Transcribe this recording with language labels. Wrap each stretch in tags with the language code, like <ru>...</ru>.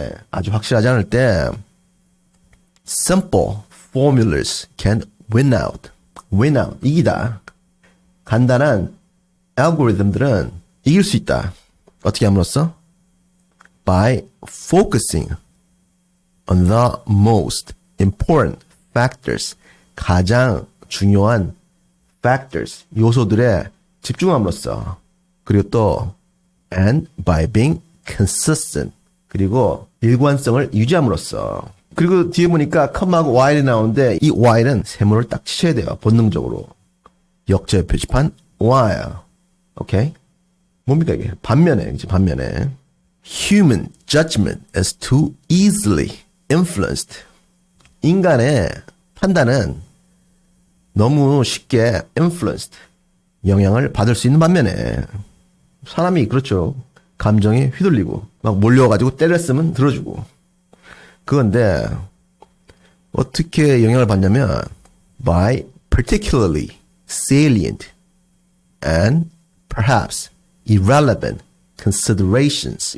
<ko>아주 확실하지 않을 때</ko> <en>simple formulas can win out.</en> <ko>이기다. 간단한 알고리즘들은 이길 수 있다. 어떻게 함으로써?</ko> <en>By focusing on the most important factors.</en> <ko>가장 중요한 factors, 요소들에 집중함으로써. 그리고 또</ko> <en>and by being consistent.</en> <ko>그리고 일관성을 유지함으로써. 그리고 뒤에 보니까 com하고 while이 나오는데 이 while은 세모를 딱 치셔야 돼요. 본능적으로. 역제 표지판 while. 오케이? 뭡니까 이게? 반면에.</ko> <en>Human judgment is too easily influenced.</en> <ko>인간의 판단은 너무 쉽게 influenced. 영향을 받을 수 있는 반면에 사람이 그렇죠. 감정에 휘둘리고 막 몰려가지고 때렸으면 들어주고. 그건데 어떻게 영향을 받냐면</ko> <en>by particularly salient and perhaps irrelevant considerations.</en>